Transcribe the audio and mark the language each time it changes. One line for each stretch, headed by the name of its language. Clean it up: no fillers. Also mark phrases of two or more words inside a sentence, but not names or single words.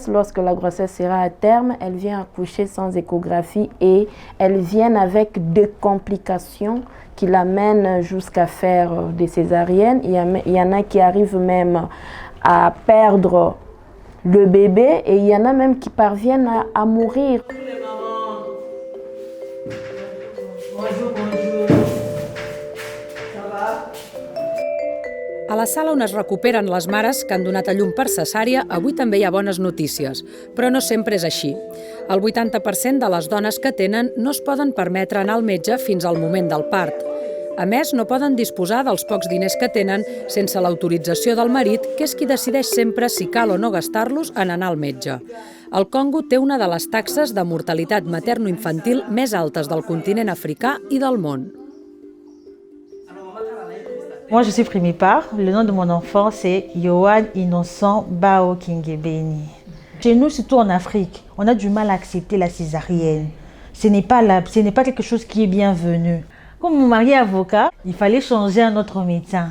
French: Lorsque la grossesse sera à terme, elles viennent accoucher sans échographie et elles viennent avec des complications qui l'amènent jusqu'à faire des césariennes. Il y en a qui arrivent même à perdre le bébé et il y en a même qui parviennent à mourir. Bonjour, bonjour. Ça va?
Catalan: A la sala on es recuperen les mares que han donat a llum per cesària, avui també hi ha bones notícies, però no sempre és així. El 80% de les dones que tenen no es poden permetre anar al metge fins al moment del part. A més, no poden disposar dels pocs diners que tenen sense l'autorització del marit, que és qui decideix sempre si cal o no gastar-los en anar al metge. El Congo té una de les taxes de mortalitat materno-infantil més altes del continent africà i del món.
French: Moi, je suis primipare. Le nom de mon enfant, c'est Yohan Innocent Bao Kingebeni. Chez nous, surtout en Afrique, on a du mal à accepter la césarienne. Ce n'est pas quelque chose qui est bienvenu. Comme mon mari est avocat, il fallait changer un autre médecin.